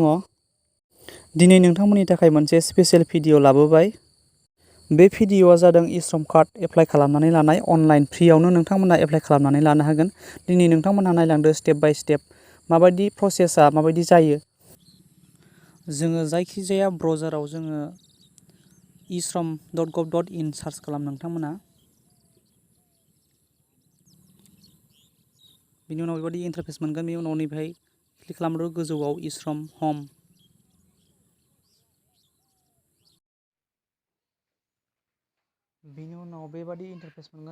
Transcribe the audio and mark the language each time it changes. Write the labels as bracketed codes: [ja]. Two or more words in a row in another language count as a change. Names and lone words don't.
[brx] दिनै नोंथांमोननि थाखाय मोनसे स्पेशेल भिडिअ लाबोबाय। बे भिडिअआ जादों इ-श्रम कार्ड एप्लाइ खालामनानै लानाय। अनलाइन फ्रियावनो नोंथांमोनहा एप्लाइ खालामनानै लानो हागोन। दिनै नोंथांमोनहा नायलांदो [en] step by step [brx] माबायदि प्रसेसआ माबायदि जायो। जोङो जायखिजाया ब्राउजाराव जोङो ishram.gov.in सार्च खालाम नोंथांमोना। बिनि उनाव बेबायदि इन्टारफेस मोनगोन। बेनि उनाव नैबेहाय क्लिक खालामदो गोजौआव इ-श्रम हम। बिनि उनाव बेबादि इन्टारफेस मोनगोन।